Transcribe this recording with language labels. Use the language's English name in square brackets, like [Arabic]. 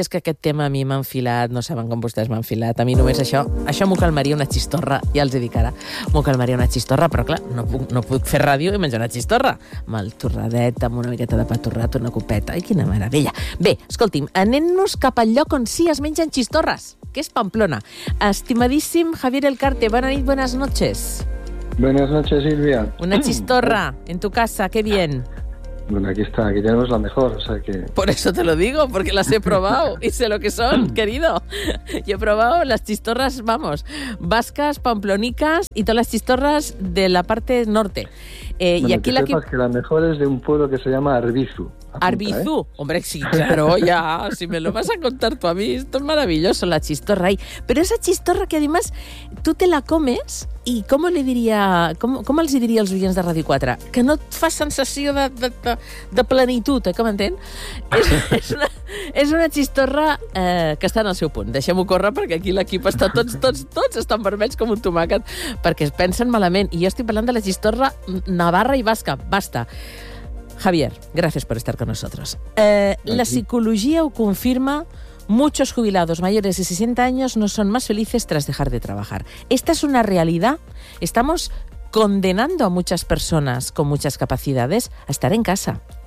[Catalan] És que aquest tema a mi m'ha enfilat, no saben com vostès m'han enfilat. A mi només això m'ho calmaria una xistorra, ja els he dit ara. M'ho calmaria una xistorra, però clar, no puc fer ràdio i menjar una xistorra. Amb el torradet, amb una miqueta de pa torrat, una copeta. Ai, quina meravella. Bé, escolti'm, anem-nos cap al lloc on sí es mengen xistorres, que és Pamplona. Estimadíssim Javier Elcarte, bona nit, [Spanish] buenas noches. Buenas noches, Silvia. Una xistorra en tu casa, qué bien. Bueno, aquí tenemos la mejor, o sea que... Por eso te lo digo, porque las he probado y sé lo que son, querido. Yo he probado las chistorras, vamos, vascas, pamplonicas y todas las chistorras de la parte norte. Bueno, y aquí que la mejor es de un pueblo que se llama Arbizu. Arbizu, hombre, sí, claro, ya, si me lo vas a contar tú a mí, esto es maravilloso, la chistorra ahí. Pero esa chistorra que además tú te la comes, ¿y cómo le diría, [Catalan] cómo els diria als oients de Radio 4? Que no et fa sensació de plenitud, eh? Com entén? És una chistorra que està en el seu punt. Deixem-ho córrer perquè aquí l'equip està tots estan vermells com un tomàquet perquè es pensen malament. I jo estic parlant de la chistorra navarra i basca. Basta. [Spanish] Javier, gracias por estar con nosotros. La psicología lo confirma, muchos jubilados mayores de 60 años no son más felices tras dejar de trabajar. ¿Esta es una realidad? ¿Estamos condenando a muchas personas con muchas capacidades a estar en casa?